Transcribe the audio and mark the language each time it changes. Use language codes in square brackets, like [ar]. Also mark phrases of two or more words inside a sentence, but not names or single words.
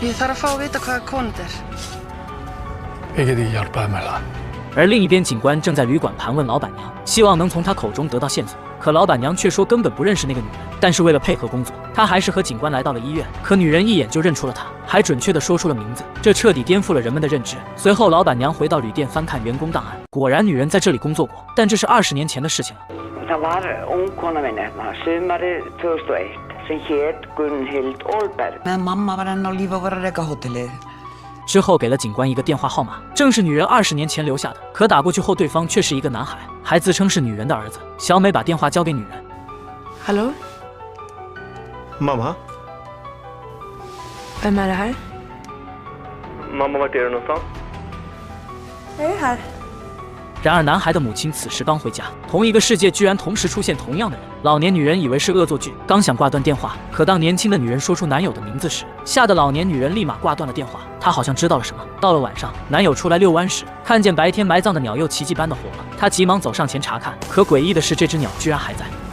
[zh] 而另一边，警官正在旅馆盘问老板娘，希望能从她口中得到线索。可老板娘却说根本不认识那个女人，但是为了配合工作，她还是和警官来到了医院。可女人一眼就认出了她，还准确地说出了名字，这彻底颠覆了人们的认知。随后，老板娘回到旅店翻看员工档案，果然女人在这里工作过，但这是20年前的事情了。 [is] Það var ungkona minni sumarið 2001 sem hét Gunnhild Olberg. Meðan mamma var enn á lífi og var að reka hótelið. [zh] 之后给了警官一个电话号码，正是女人20年前留下的。可打过去后，对方却是一个男孩，还自称是女人的儿子。小美把电话交给女人。 [sv] Hallå? Mamma? Vem är det här? Mamma, vart är du någonstans? Jag är här. [zh] 然而男孩的母亲此时刚回家，同一个世界居然同时出现同样的人。老年女人以为是恶作剧，刚想挂断电话，可当年轻的女人说出男友的名字时，吓得老年女人立马挂断了电话。她好像知道了什么。到了晚上，男友出来遛弯时，看见白天埋葬的鸟又奇迹般的活了，他急忙走上前查看，可诡异的是，这只鸟居然还在。